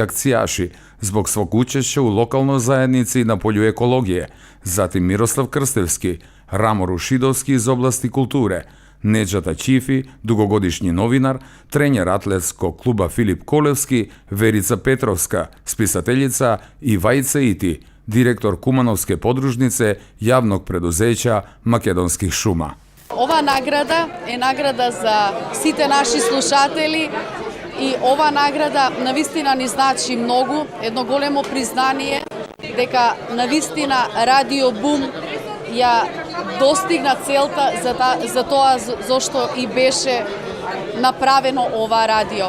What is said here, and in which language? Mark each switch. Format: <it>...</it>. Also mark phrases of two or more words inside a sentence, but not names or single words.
<sr>akcijaši zbog svog učešća u lokalnoj zajednici na polju ekologije, zatim Miroslav Krstevski, Ramo Rušidovski iz oblasti kulture, Nedžata Čifi, dugogodišnji novinar, trener atletskog kluba Filip Kolevski, Verica Petrovska, spisateljica i Vajce Iti, direktor Kumanovske podružnice javnog preduzeća Makedonskih šuma.</sr> <mk>Ова награда е награда за сите наши слушатели и ова награда навистина ни значи многу, едно големо признание дека навистина Радио Бум ја достигна целта за тоа зашто и беше направено ова радио.</mk>